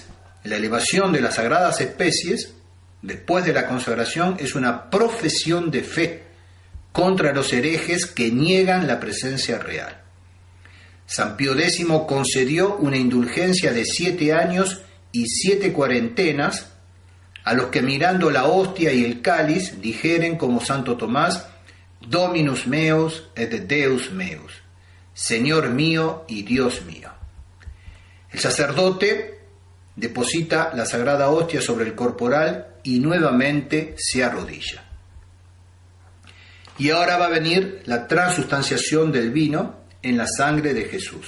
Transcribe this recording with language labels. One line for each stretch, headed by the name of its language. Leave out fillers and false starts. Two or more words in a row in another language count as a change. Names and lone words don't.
Spanish: La elevación de las sagradas especies, después de la consagración, es una profesión de fe contra los herejes que niegan la presencia real. San Pío X concedió una indulgencia de 7 años y 7 cuarentenas a los que mirando la hostia y el cáliz dijeren como Santo Tomás:
Latin: Dominus meus et Deus meus,
Spanish: Señor mío y Dios mío. El sacerdote deposita la sagrada hostia sobre el corporal y nuevamente se arrodilla. Y ahora va a venir la transustanciación del vino en la sangre de Jesús.